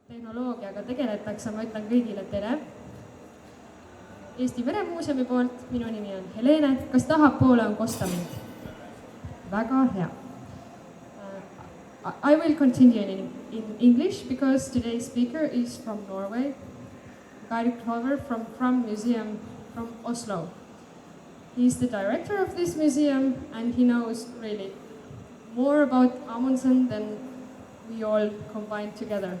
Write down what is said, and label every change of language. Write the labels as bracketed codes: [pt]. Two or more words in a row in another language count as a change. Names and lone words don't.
[et] tehnoloogiaga tegeletakse, ma ütlen kõigile tere. Eesti Meremuuseumi poolt, minu nimi on Helene, kas tahapoole on kosta mind? Väga hea. [en] I will continue in English because today's speaker is from Norway, Geir Kløver from Fram Museum from Oslo. He's the director of this museum and he knows really more about Amundsen than we all combined together.